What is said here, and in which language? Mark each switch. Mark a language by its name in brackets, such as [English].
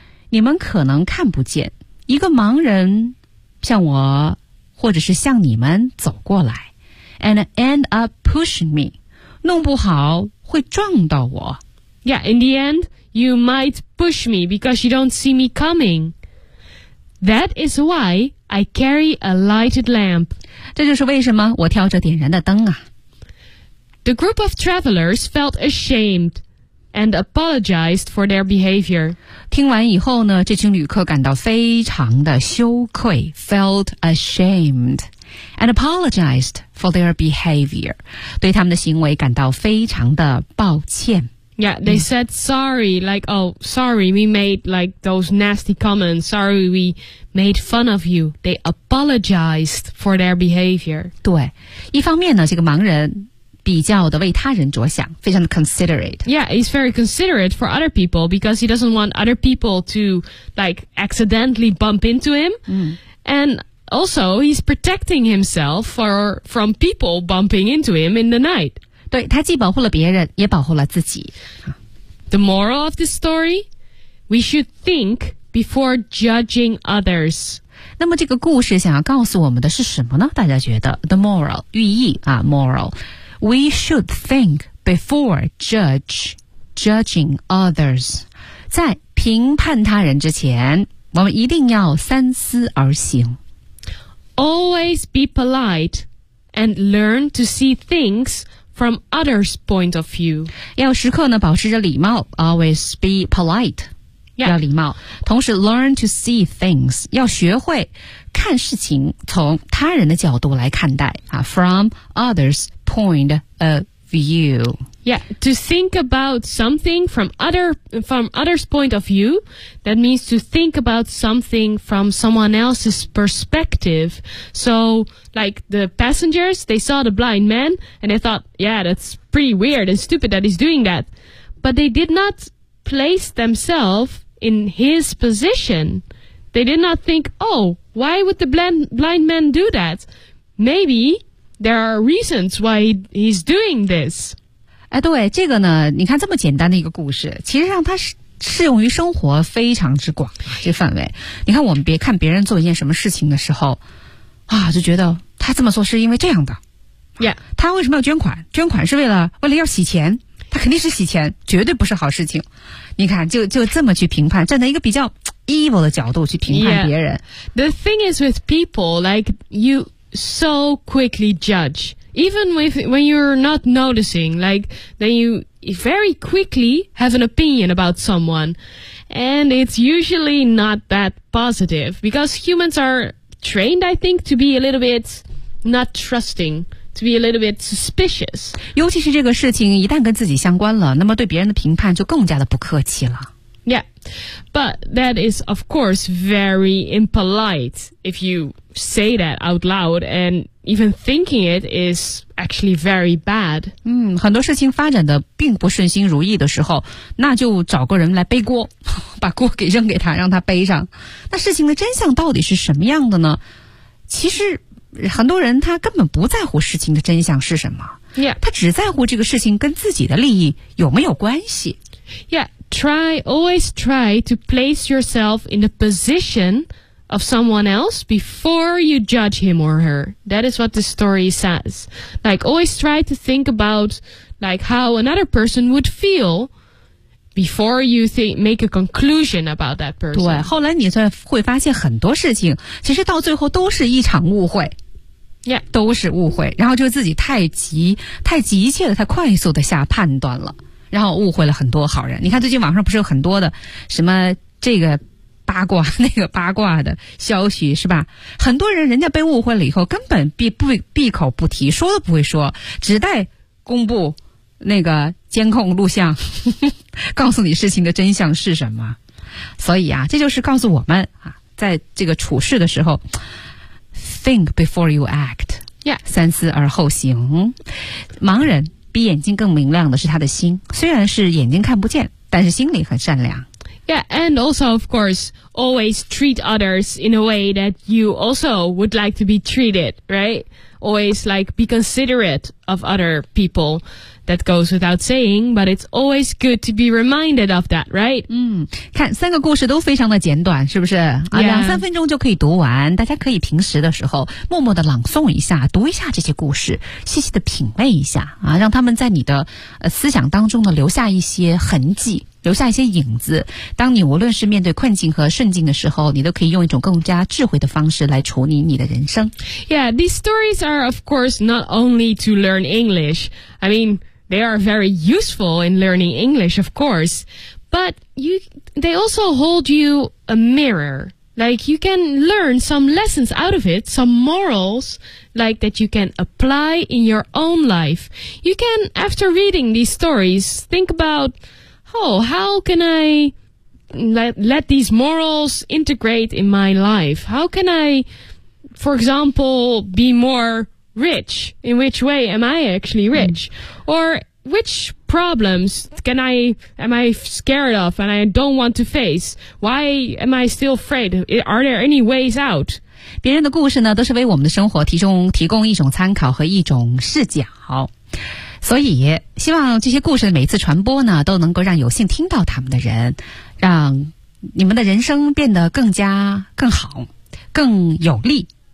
[Chinese] 你们可能看不见一个盲人向我或者是向你们走过来 [English] and end up pushing me. [Chinese] 弄不好会撞到我。 [English] Yeah, in the end, you might push me because you don't see me coming. That is why I carry a lighted lamp. [Chinese] 这就是为什么我挑着点燃的灯啊。 [English] The group of travelers felt ashamed and apologized for their behavior. [Chinese] 听完以后呢，这群旅客感到非常的羞愧 [English] felt ashamed and apologized for their behavior. [Chinese] 对他们的行为感到非常的抱歉。 [English] Yeah, they said sorry, like, oh, sorry, we made like those nasty comments. Sorry, we made fun of you. They apologized for their behavior. [Chinese] 对，一方面呢，这个盲人比较的为他人着想非常的 considerate [English] Yeah, he's very considerate for other people because he doesn't want other people to like accidentally bump into him、嗯、 and also he's protecting himself from people bumping into him in the night [Chinese] 对他既保护了别人也保护了自己 [English] The moral of this story We should think before judging others [Chinese] 那么这个故事想要告诉我们的是什么呢大家觉得 The moral 寓意啊 [English] moralWe should think before judging others. [Chinese] 在评判他人之前，我们一定要三思而行。 [English] Always be polite and learn to see things from others' point of view. [Chinese] 要时刻呢保持着礼貌。 [English] Always be polite. Yeah. [Chinese] 要礼貌。同时 [English] learn to see things. [Chinese] 要学会看事情从他人的角度来看待。 [English] 啊、from others. Point a view. Yeah, to think about something from others' point of view, that means to think about something from someone else's perspective. So, like the passengers, they saw the blind man and they thought, yeah, that's pretty weird and stupid that he's doing that. But they did not place themselves in his position. They did not think, oh, why would the blind man do that? Maybe there are reasons why he's doing this. [Chinese] 哎，对，这个呢，你看这么简单的一个故事，其实上它是适用于生活非常之广这范围。你看，我们别看别人做一件什么事情的时候，啊，就觉得他这么做是因为这样的。 [English] Yeah. [Chinese] 他为什么要捐款？捐款是为了要洗钱，他肯定是洗钱，绝对不是好事情。你看，就这么去评判，站在一个比较 evil 的角度去评判别人。 [English] Yeah. The thing is with people, like you so quickly judge, even when you're not noticing, like then you very quickly have an opinion about someone, and it's usually not that positive because humans are trained, I think, to be a little bit not trusting. To be a little bit suspicious. [Chinese] 尤其是这个事情一旦跟自己相关了，那么对别人的评判就更加的不客气了。 [English] Yeah, but that is, of course, very impolite if you say that out loud, and even thinking it is actually very bad. [Chinese] 嗯，很多事情发展的并不顺心如意的时候，那就找个人来背锅，把锅给扔给他，让他背上。那事情的真相到底是什么样的呢？其实很多人他根本不在乎事情的真相是什么、 [English] yeah. [Chinese] 他只在乎这个事情跟自己的利益有没有关系 [English] Yeah, always try to place yourself in the position of someone else before you judge him or her. That is what the story says. Like, always try to think about like how another person would feelBefore you make a conclusion about that person. [Chinese] 对，后来你才会发现很多事情其实到最后都是一场误会。 [English] Yeah. [Chinese] 都是误会。然后就自己太急切的太快速的下判断了。然后误会了很多好人。你看最近网上不是有很多的什么这个八卦那个八卦的消息是吧，很多人家被误会了以后根本闭口不提，说都不会说，只待公布那个监控录像告诉你事情的真相是什么。所以啊，这就是告诉我们啊，在这个处事的时候 [English] think before you act、 [Chinese] yeah. 三思而后行。盲人比眼睛更明亮的是他的心，虽然是眼睛看不见，但是心里很善良。 [English] Yeah, and also of course always treat others in a way that you also would like to be treated, right? Always like be considerate of other peopleThat goes without saying, but it's always good to be reminded of that, right? [Chinese] 嗯，看三个故事都非常的简短，是不是？ [English] Yeah. [Chinese] 两三分钟就可以读完，大家可以平时的时候默默的朗诵一下，读一下这些故事，细细的品味一下啊，让他们在你的思想当中呢留下一些痕迹，留下一些影子。当你无论是面对困境和顺境的时候，你都可以用一种更加智慧的方式来处理你的人生。 [English] Yeah, these stories are of course not only to learn English. I mean,They are very useful in learning English, of course, but they also hold you a mirror. Like, you can learn some lessons out of it, some morals, like, that you can apply in your own life. You can, after reading these stories, think about, oh, how can I let these morals integrate in my life? How can I, for example, be more rich? In which way am I actually rich? Or... Which problems am I scared of and I don't want to face? Why am I still afraid? Are there any ways out? [Chinese] 别人的故事呢，都是为我们的生活提供一种参考和一种视角。所以，希望这些故事每次传播呢，都能够让有幸听到他们的人，让你们的人生变得更好，更有力。